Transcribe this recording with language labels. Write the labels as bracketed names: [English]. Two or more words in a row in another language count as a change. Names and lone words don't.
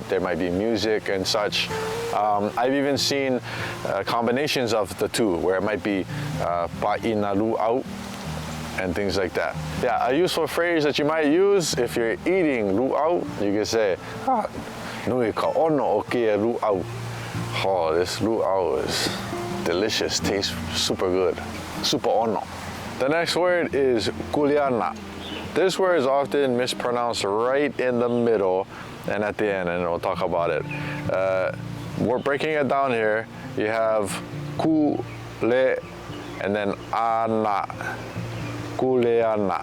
[English] There might be music and such. I've even seen combinations of the two where it might be [Hawaiian] pa'ina luau [English] and things like that. Yeah, a useful phrase that you might use if you're eating luau, you can say, [Hawaiian] nui ka ono o kia luau. [English] Oh, this luau is delicious, tastes super good, super ono. The next word is Kuleana. This word is often mispronounced right in the middle and at the end, and we'll talk about it. We're breaking it down here. You have kule and then ana, Kuleana.